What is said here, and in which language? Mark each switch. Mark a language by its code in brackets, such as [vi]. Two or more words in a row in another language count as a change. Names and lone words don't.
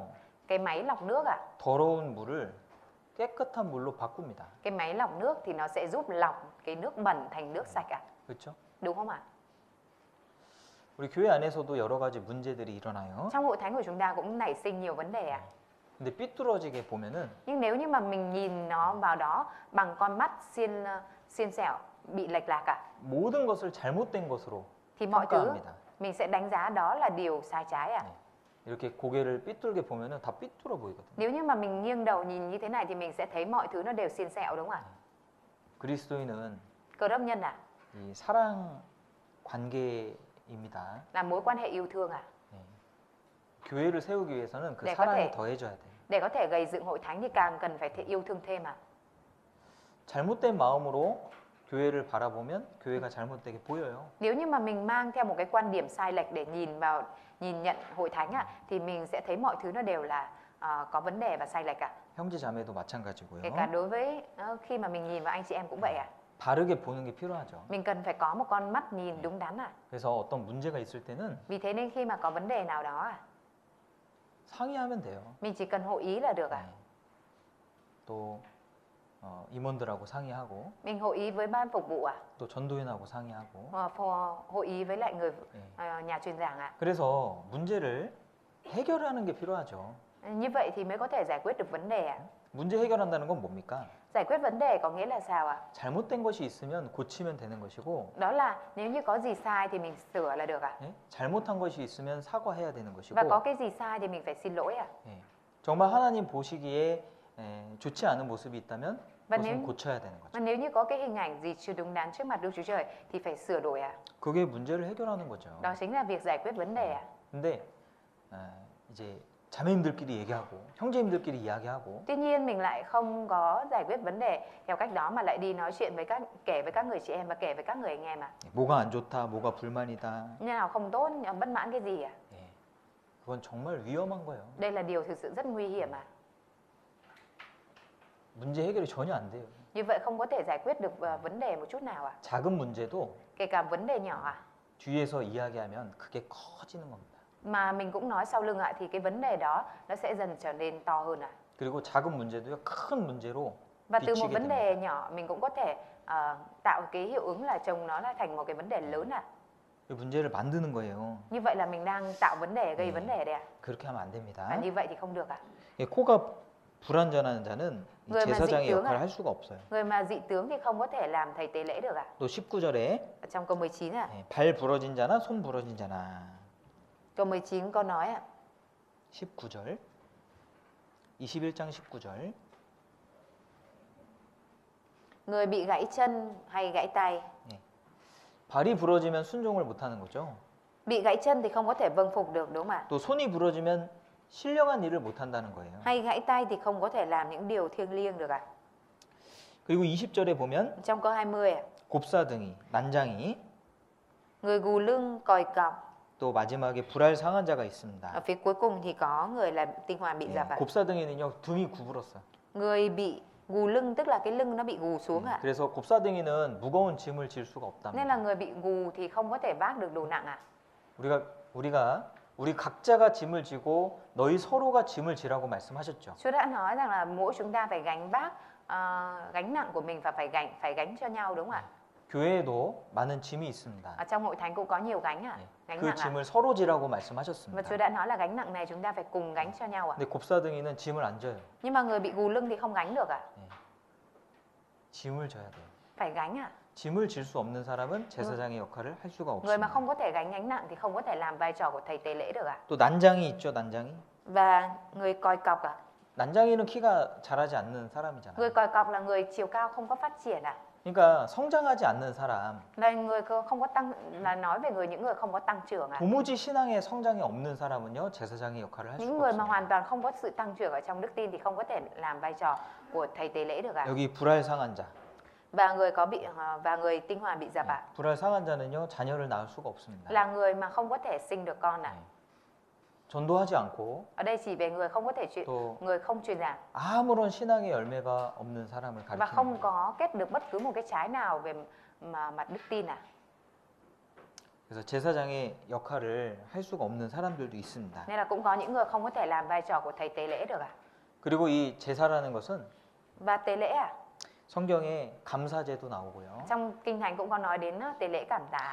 [vi] Cái máy lọc nước ạ, [ko] 더러운 물을 깨끗한 물로 바꿉니다. [vi] cái máy lọc nước thì nó sẽ giúp lọc cái nước bẩn thành nước sạch ạ. [ko] 그렇죠? [vi] Đúng không ạ? [ko] 우리 교회 안에서도 여러 가지 문제들이 일어나요. [vi] Trong hội thánh của chúng ta cũng nảy sinh nhiều vấn đề ạ. [ko] 근데 삐뚤어지게 보면은 [vi] Nhưng nếu như mà mình nhìn nó vào đó bằng con mắt xiên xẻo, bị lệch lạc ạ, [ko] 모든 것을 잘못된 것으로 [vi] thì mọi thứ [ko] 평가합니다. [vi] mình sẽ đánh giá đó là điều sai trái ạ. [ko] 이렇게 고개를 삐뚤게 보면은 다 삐뚤어 보이거든요. [vi] Nếu như mà mình nghiêng đầu nhìn như thế này thì mình sẽ thấy mọi thứ nó đều xiên xẹo đúng không ạ? [ko] 그리스도인은 [vi] Cơ đốc nhân ạ, [ko] 이 사랑 관계입니다. [vi] là mối quan hệ yêu thương ạ. [ko] 예. 교회를 세우기 위해서는 그 네, 사랑이 [vi] có thể. [ko] 더해져야 돼요. [vi] Để có thể gây dựng hội thánh thì càng cần phải yêu thương thêm ạ. [ko] 잘못된 마음으로 교회를 바라보면 교회가 잘못되게 보여요. [vi] Nếu như mà mình mang theo một cái quan điểm sai lệch để nhìn nhận hội thánh ạ, thì mình sẽ thấy mọi thứ nó đều là có vấn đề và sai lệch ạ. [ko] 형제 자매도 마찬가지고요. [vi] Kể cả đối với khi mà mình nhìn vào anh chị em cũng vậy ạ. [ko] 바르게 보는 게 필요하죠. [vi] Mình cần phải có một con mắt nhìn đúng đắn ạ. [ko] 그래서 어떤 문제가 있을 때는 [vi] Vì thế nên khi mà có vấn đề nào đó ạ, [ko] 상의하면 돼요. [vi] mình chỉ cần hội ý là được ạ. [ko] 네. 또 임원들하고 상의하고 [vi] Mình hội ý với ban phục vụ ạ. [ko] 또 전도인하고 상의하고. [vi] Hội ý với lại người [ko] 네. [vi] nhà truyền giảng ạ. [ko] 그래서 문제를 해결하는 게 필요하죠. [vi] Như vậy thì mới có thể giải quyết được vấn đề ạ. [ko] 문제 해결한다는 건 뭡니까? [vi] Giải quyết vấn đề có nghĩa là sao ạ? [ko] 잘못된 것이 있으면 고치면 되는 것이고 [vi] Đó là nếu như có gì sai thì mình sửa là được ạ. [ko] 예? 잘못한 것이 있으면 사과해야 되는 것이고 [vi] Và có cái gì sai thì mình phải xin lỗi ạ. [ko] 예. 정말 하나님 보시기에 좋지 않은 모습이 있다면 [vi] Và [ko] 그것은 고쳐야 되는 거죠. [vi] Và nếu như có cái hình ảnh gì chưa đúng đắn trước mặt Đức Chúa Trời thì phải sửa đổi ạ. [ko] 그게 문제를 해결하는 거죠. [vi] Đó chính là việc giải quyết vấn đề ạ. [ko] 근데 이제 자매님들끼리 얘기하고 형제님들끼리 이야기하고 [vi] Tuy nhiên mình lại không có giải quyết vấn đề theo cách đó mà lại đi nói chuyện kể với các người chị em và kể với các người anh em ạ. [ko] 뭐가 안 좋다, 뭐가 불만이다. [vi] Như nào không tốt, bất mãn cái gì ạ? [ko] 예. 그건 정말 위험한 거예요. [vi] Đây là điều thực sự rất nguy hiểm ạ. [ko] 문제 해결이 전혀 안 돼요. [vi] Như vậy không có thể giải quyết được vấn đề một chút nào ạ. [ko] 작은 문제도 [vi] kể cả vấn đề nhỏ ạ. [ko] 뒤에서 이야기하면 그게 커지는 겁니다. [vi] Mà mình cũng nói sau lưng ạ, thì cái vấn đề đó nó sẽ dần trở nên to hơn ạ. [ko] 그리고 작은 문제도요, 큰 문제로 [vi] Và từ một [ko] 비치게 [vi] vấn [ko] 됩니다. [vi] đề nhỏ mình cũng có thể tạo cái hiệu ứng là trông nó là thành một cái vấn đề lớn ạ. [ko] 이 문제를 만드는 거예요. [vi] Như vậy là mình đang tạo vấn đề, gây [ko] 네. [vi] vấn đề đấy ạ. [ko] 그렇게 하면 안 됩니다. [vi] Và như vậy thì không được ạ. [ko] 예, 코가 불완전한 자는 이 [vi] người mà dị [ko] 제사장의 [vi] tướng [ko] 역할을 [vi] à? [ko] 할 수가 없어요. [vi] Người mà dị tướng thì không có thể làm thầy tế lễ được ạ. [ko] 또 19절에 [vi] Ở trong câu 19 ạ. [ko] 발 부러진 자나 손 부러진 자나. [vi] Câu 19 có nói ạ. [ko] 19절. 21장 19절. [vi] Người bị gãy chân hay gãy tay. [ko] 발이 부러지면 순종을 못 하는 거죠. [vi] Bị gãy chân thì không có thể vâng phục được đúng không ạ? [ko] 또 손이 부러지면 신령한 일을 못 한다는 거예요. [vi] Hay gãy tay thì không có thể làm những điều thiêng liêng được ạ. [ko] 그리고 20절에 보면 [vi] Trong câu 20 ạ. [ko] 곱사등이, 난장이, [vi] Người gù lưng, còi cọc. [ko] 또 마지막에 불알 상한 자가 [vi] Ở [ko] 있습니다. [vi] phía cuối cùng thì có người là tinh hoàn bị [ko] 예, [vi] dập ạ. [ko] 곱사등이는요 등이 구부렀어요. [vi] Người bị gù lưng tức là cái lưng nó bị gù xuống ạ. [ko] 그래서 곱사등이는 무거운 짐을 질 수가 [vi] Nên là [ko] 없답니다. [vi] người bị gù thì không có thể vác được đồ nặng ạ. [ko] 우리 각자가 짐을 지고 너희 서로가 짐을 지라고 말씀하셨죠. [vi] Chúa đã nói rằng là mỗi chúng ta phải gánh vác gánh nặng của mình và phải gánh cho nhau đúng không ạ? [ko] 교회에도 많은 짐이 있습니다. [vi] Ở trong hội thánh cũng có nhiều gánh ạ. Gánh [ko] 그 [vi] nặng ạ. [ko] 짐을 서로 지라고 [vi] Và [ko] 말씀하셨습니다. [vi] Chúa đã nói là gánh nặng này chúng ta phải cùng gánh cho nhau ạ. [ko] 근데 곱사등이는 짐을 안 져요. [vi] Nhưng mà người bị gù lưng thì không gánh được ạ. [ko] 짐을 져야 돼요. [vi] Phải gánh ạ. [ko] 짐을 질 수 없는 사람은 제사장의 역할을 할 수가 [vi] Người mà [ko] 없습니다. [vi] không có thể gánh gánh nặng thì không có thể làm vai trò của thầy tế lễ được ạ. [ko] 또 난장이 있죠, 난장이. [vi] Và người còi cọc ạ. [ko] 난장이는 키가 자라지 않는 사람이잖아요. [vi] Người còi cọc là người chiều cao không có phát triển ạ. [ko] 그러니까 성장하지 않는 사람, [vi] Là người không có tăng, là nói về những người không có tăng trưởng ạ. [ko] 도무지 신앙의 성장이 없는 사람은요 제사장의 역할을 할 [vi] Những [ko] 수가 [vi] người mà [ko] 없습니다. [vi] hoàn toàn không có sự tăng trưởng ở trong đức tin thì không có thể làm vai trò của thầy tế lễ được ạ. [ko] 여기 불알 상한 자, [vi] Và người tinh hoàn bị dập ạ. [ko] 불알 상한 자는요 자녀를 낳을 수가 없습니다. [vi] Là người mà không có thể sinh được con ạ. [ko] 전도하지 않고 [vi] Ở đây chỉ về người không có thể [ko] 또 [vi] người không truyền giảng [ko] 아무런 신앙의 열매가 없는 사람을 [vi] và [ko] 가리키는 [vi] không [ko] 거예요. [vi] có kết được bất cứ một cái trái nào về mặt đức tin ạ. [ko] 그래서 제사장의 역할을 할 수가 없는 사람들도 있습니다. [vi] Nên là cũng có những người không có thể làm vai trò của thầy tế lễ được ạ. [ko] 그리고 이 제사라는 것은 [vi] Và tế lễ ạ. [ko] 성경에 감사제도 나오고요. [vi] Trong kinh thánh cũng có nói đến tế lễ cảm tạ,